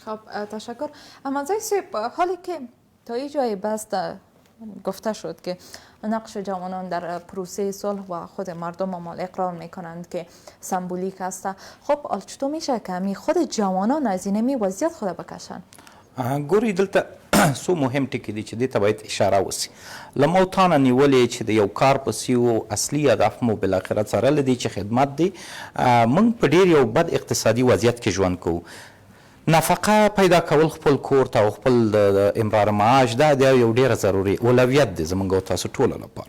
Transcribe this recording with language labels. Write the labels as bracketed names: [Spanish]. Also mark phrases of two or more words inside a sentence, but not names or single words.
[Persian] خب تشکر. اما حالی که تا این جای بست گفته شد که نقش جوانان در پروسه صلح و خود مردم مال اقرار میکنند که سمبولیک است، خب چطور میشه که خود جوانان از این وضعیت خود بکشن؟ [Pashto] ګوري دلته څو مهم ټکي دي چې دې ته باید اشاره وسي. له ما تانه نیولې چې د یو کار پسې و اصلي هدف مو بالاخره څارلی دی چې خدمت دی. موږ په ډېر یو بد اقتصادي وضعیت کې ژوند کوو. نفقه پیدا کول خپل کور ته او خپل د امرار معاش دا د یو ډیره ضروري اولویت دی زموږ او تاسو ټولو لپاره.